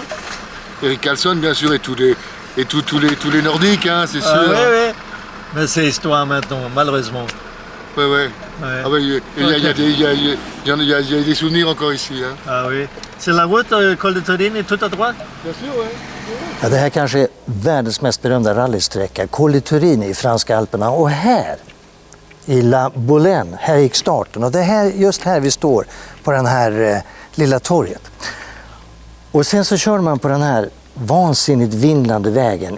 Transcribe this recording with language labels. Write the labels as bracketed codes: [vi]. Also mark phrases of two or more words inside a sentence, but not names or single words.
[fr] Erik Karlsson, bien sûr, et tous les Nordiques, hein, c'est sûr. Oui. Mais c'est histoire maintenant, malheureusement. Oui. Ah ouais, il y a des souvenirs encore ici. Hein. Ah oui. C'est la route, Col de Turin, tout à droite? Bien sûr, oui. [sv] Ja, det här kanske är världens mest berömda rallysträcka, Col de Turin i franska Alperna. Och här, i La Boulaine, här gick starten. Och det är just här vi står, på den här lilla torget. Och sen så kör man på den här vansinnigt vindlande vägen.